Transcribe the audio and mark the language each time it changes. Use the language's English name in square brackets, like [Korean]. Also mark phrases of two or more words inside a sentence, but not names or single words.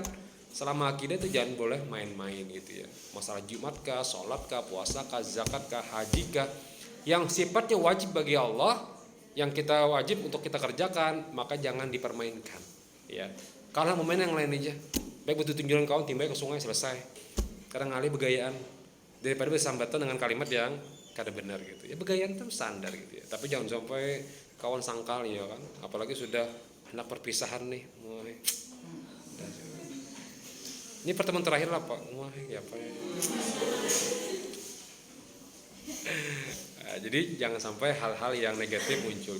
[Indonesian] Selama akidah itu jangan boleh main-main gitu ya. Masalah Jumat kah, sholat kah, puasa kah, zakat kah, haji kah, yang sifatnya wajib bagi Allah, yang kita wajib untuk kita kerjakan, maka jangan dipermainkan ya. [Banjar] Kalau mau main yang lain aja, baik butuh tunjuran kawan timbai ke sungai selesai. Kadang ngalih begayaan daripada bersambatan dengan kalimat yang kada benar gitu ya. Begayaan itu standar gitu ya, tapi jangan sampai kawan sangkal ya kan, apalagi sudah hendak perpisahan nih. [Indonesian] Ini pertemuan terakhir lah Pak. Ya Pak. Nah, jadi jangan sampai hal-hal yang negatif munculnya.